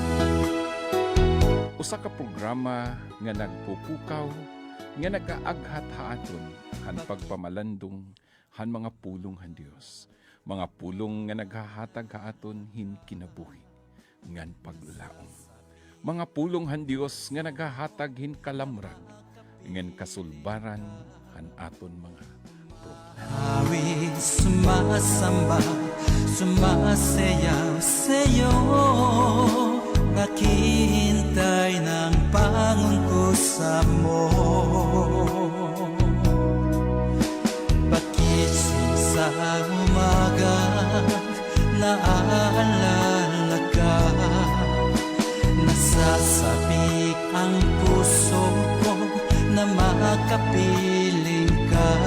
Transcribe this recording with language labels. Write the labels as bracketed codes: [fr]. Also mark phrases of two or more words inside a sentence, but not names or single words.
[war] Usa ka programa nga nagpupukaw nga nagaaghat haaton han pagpamalandong han mga pulong han Dios. Mga pulong nga naghahatag haaton hin kinabuhi ngan paglaom. Mga pulong han Dios nga naghahatag hin kalamrag ngan kasulbaran han aton mga [tl] Awit sumasamba, sumasayaw sa'yo, naghihintay ng pangungkusa mo. Pagising sa umaga, naaalala ka, nasasabik ang puso ko na makapiling ka.